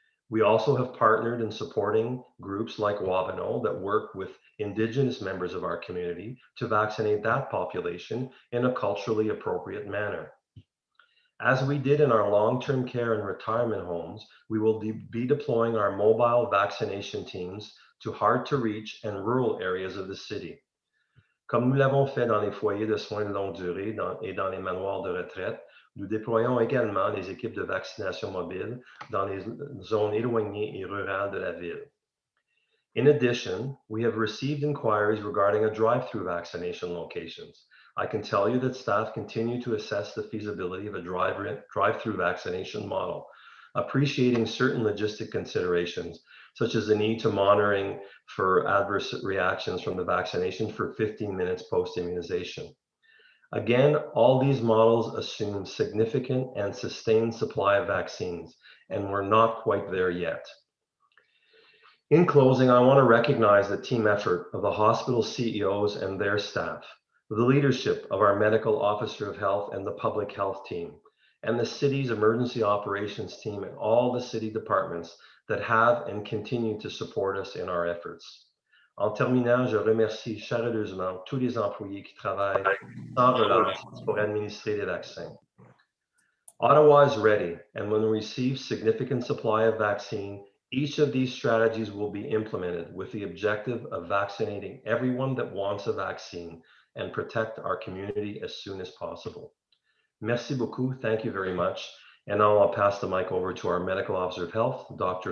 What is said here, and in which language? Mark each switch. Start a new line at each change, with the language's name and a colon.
English: We also have partnered in supporting groups like Wabano that work with Indigenous members of our community to vaccinate that population in a culturally appropriate manner. As we did in our long-term care and retirement homes, we will be deploying our mobile vaccination teams to hard-to-reach and rural areas of the city.
French: Comme nous l'avons fait dans les foyers de soins de longue durée et dans les manoirs de retraite, nous déployons également les équipes de vaccination mobile dans les zones éloignées et rurales de la ville.
English: In addition, we have received inquiries regarding a drive-through vaccination locations. I can tell you that staff continue to assess the feasibility of a drive-through vaccination model, appreciating certain logistic considerations, such as the need to monitoring for adverse reactions from the vaccination for 15 minutes post-immunization. Again, all these models assume significant and sustained supply of vaccines, and we're not quite there yet. In closing, I want to recognize the team effort of the hospital CEOs and their staff, the leadership of our medical officer of health and the public health team, and the city's emergency operations team and all the city departments that have and continue to support us in our efforts.
French: En terminant, je remercie chaleureusement tous les employés qui travaillent sans relâche pour administrer les vaccins.
English: Ottawa is ready, and when we receive significant supply of vaccine, each of these strategies will be implemented with the objective of vaccinating everyone that wants a vaccine and protect our community as soon as possible.
French: Merci beaucoup,
English: thank you very much. And now I'll pass the mic over to our Medical Officer of Health, Dr.